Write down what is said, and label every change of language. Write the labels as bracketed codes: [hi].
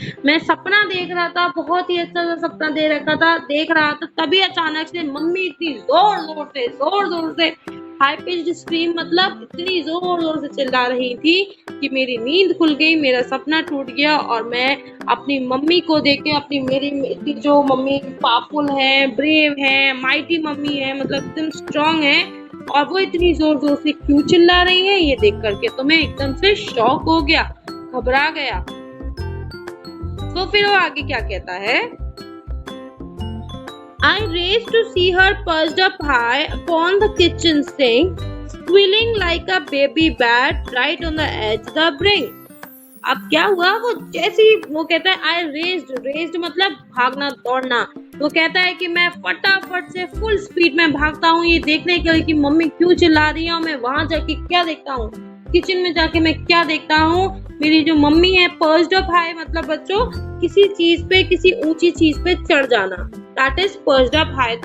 [hi] मैं सपना देख रहा था, बहुत ही अच्छा सा सपना देख रहा था, तभी अचानक से मम्मी इतनी जोर जोर से हाई पिच्ड स्क्रीम, मतलब इतनी जोर जोर से चिल्ला रही थी कि मेरी नींद खुल गई, मेरा सपना टूट गया और मैं अपनी मम्मी को देख के, अपनी मेरी इतनी जो मम्मी पावरफुल है, ब्रेव है, माइटी मम्मी है, मतलब एकदम स्ट्रांग है, और वो इतनी जोर जोर से क्यों चिल्ला रही है, ये देख करके तो मैं एकदम से शॉक हो गया, घबरा गया। तो फिर वो आगे क्या कहता है, [en] I raced to see her perched up high upon the kitchen sink, squealing like a baby bat right on the edge of the brink. [hi] अब क्या हुआ, वो जैसे ही वो कहता है आई रेस्ड मतलब भागना दौड़ना, वो कहता है कि मैं फटाफट से फुल स्पीड में भागता हूँ ये देखने के लिए कि मम्मी क्यों चिल्ला रही है, और मैं वहां जाके क्या देखता हूँ, किचन में जाके मैं क्या देखता हूँ, मेरी जो मम्मी है पर्च्ड अप हाई, मतलब बच्चों किसी चीज पे, किसी ऊंची चीज पे चढ़ जाना, [en] That is perched up high.